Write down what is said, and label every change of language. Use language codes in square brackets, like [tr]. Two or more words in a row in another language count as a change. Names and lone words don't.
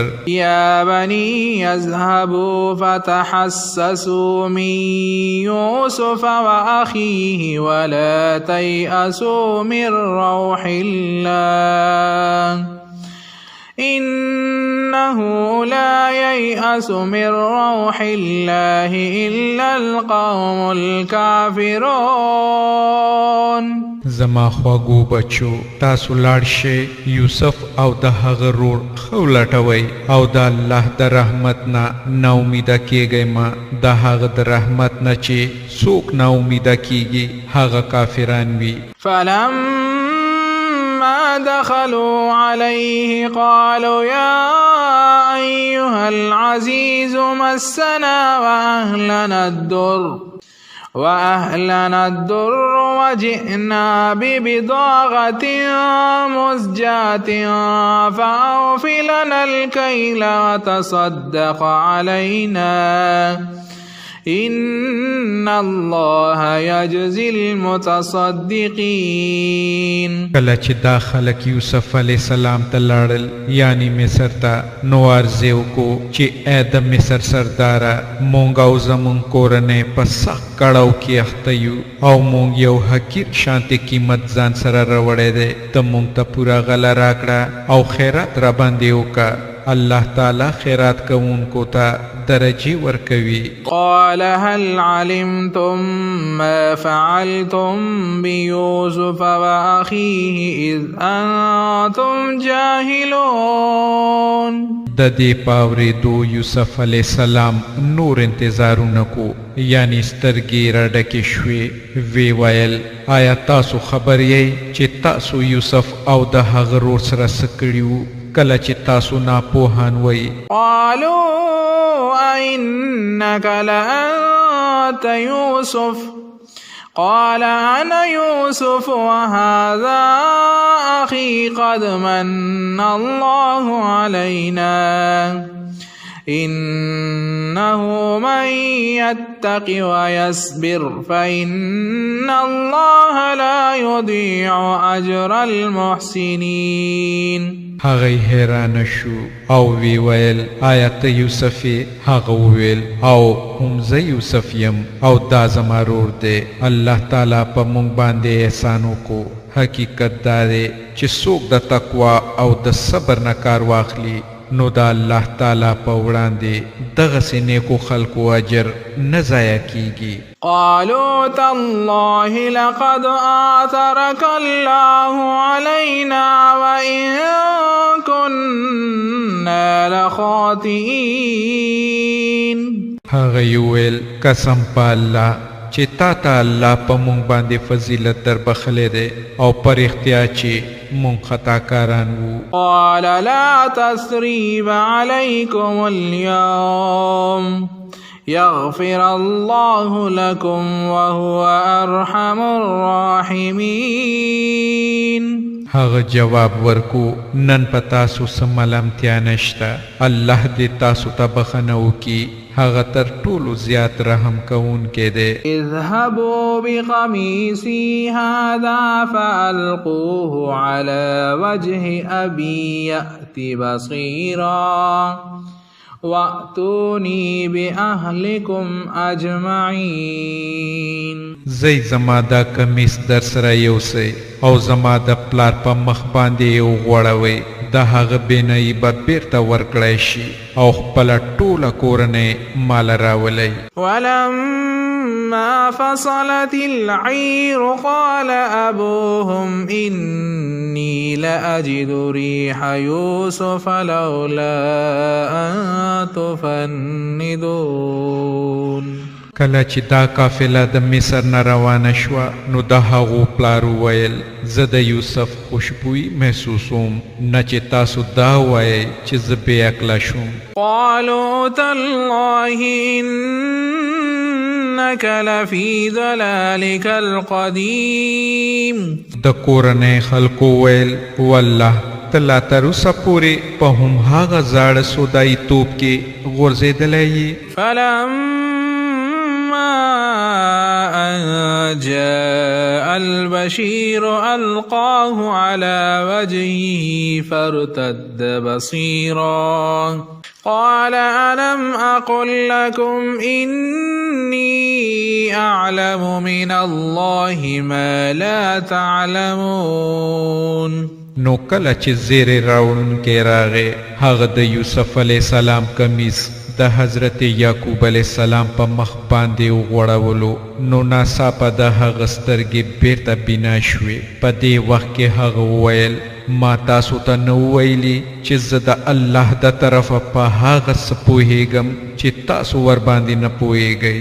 [ar] يا بني اذهبوا فتحسسوا من يوسف وأخيه ولا تيأسوا من روح الله إنه لا ييأس من روح الله إلا القوم الكافرون. [ps] زما خواږو بچو تاسو لاړ شئ یوسف او د هغه رور ښه ولټوئ او د الله د رحمت نه ناامیده کیږئ مه. د هغه د رحمت نه چې څوک ناامیده کیږي هغه کافران وي. [ar] فلما دخلوا عليه قالوا يا أيها العزيز مسنا وأهلنا الضر وجئنا ببضاعة مزجاة فأوف لنا الكيل وتصدق علينا إن الله يجزي المتصدقين. [ps] کله چې دا خلک یوسف [ar] علیه السلام [ps] ته لاړل یعنی مصر ته نو عرض کو چې اې د مصر سرداره مونږ او زمونږ کورنۍ په سخت کړاو کې اخته یو او مونږ یو حقیر شانتي قیمت ځان سره راوړی دی ته مونږ ته پوره غله راکړه او خیرات را باندې وکړه الله تعالی خیرات کوونکو ته درجه ورکوي. [ar] قال هل علمتم ما فعلتم بيوسف وأخيه إذ أنتم جاهلون. [ps] د دې پاورېدو یوسف [ar] علیه السلام [ps] نور انتظارونه کو یعنی سترګې راډکې شوې وی ویل آیا تاسو خبر یې چې تاسو یوسف او د هغه ورور سره څه کړي وو کله چې تاسو ناپوهان وئ. [ar] قالوا أئنك لأنت يوسف قال أنا يوسف وهذا أخي قد من الله علينا إنه من يتق ويصبر فإن الله لا يضيع أجر المحسنين. [ps] هغه حیران شو او وی ویل آیا ته یوسف هغه ویل او هم زه یوسف یم او دا زما ورور دی الله تعالی په مونږ باندې احسان وکړو حقیقت دا دی چې څوک د تقوا او د صبر نه کار واخلي نو دا الله تعالی په وړاندې دغسې نیکو خلکو اجر نه ضایع کیږي. [ar] قالوا تالله لقد آثرك الله علينا وإن كنا لخاطئين. [ps] هغه ویل قسم په الله چې تا ته الله په مونږ باندې فضیلت در بخلی دی او پر اختیا چې مونږ خطاکاران وو. [ar] قال لا تثريب عليكم اليوم يغفر الله لكم وهو أرحم الراحمين. [ps] هغه جواب ورکو نن په تاسو څه ملامتیا نشته الله دې تاسو ته بخښنه وکړي هغه تر ټولو زیات رحم کوونکی دی. [ar] اذهبوا بقميصي هذا فألقوه على وجه أبي يأت بصيرا وَأْتُونِي بِأَهْلِكُمْ أَجْمَعِينَ. [ps] زئی زما دا کمیس در سره یوسئ او زما د پلار په مخ باندې یو غوړوئ د هغه بینایی به بیرته ورکړی شي او خپله ټوله کورنۍ ماله راولئ. [ar] ولما فصلت العير قال أبوهم إني لأجد ريح يوسف لولا أن تفندون. [ps] کله چې دا قافله د مصر نه روانه شوه نو د هغو پلار وویل زه د یوسف خوشبویي محسوسوم نه چې تاسو دا وایئ چې زه بې عقله شوم. [ar] قالوا تالله إنك لفي ضلالك القديم. [ps] د کورنۍ خلکو ویل والله ته لا تر اوسه پورې په هماغه زاړه سودایي توب کې غورځېدلی یې. [ar] أن جاء البشير ألقاه على وجهه فارتد بصيرا قال ألم أقل لكم إني أعلم من الله ما لا تعلمون. [ps] نو کله چې زیرې راوړونکی راغی هغه د یوسف [ar] علیه السلام [ps] کمیس د حضرت یعقوب [ar] علیه السلام [ps] په مخ باندې وغوړولو نو ناڅاپه د هغه سترګې بیرته بینا شوې. په دې وخت کې هغه وویل ما تاسو ته نه وویلي چې زه د الله د طرفه په هغه څه پوهیږم چې تاسو ورباندې نه پوهیږئ.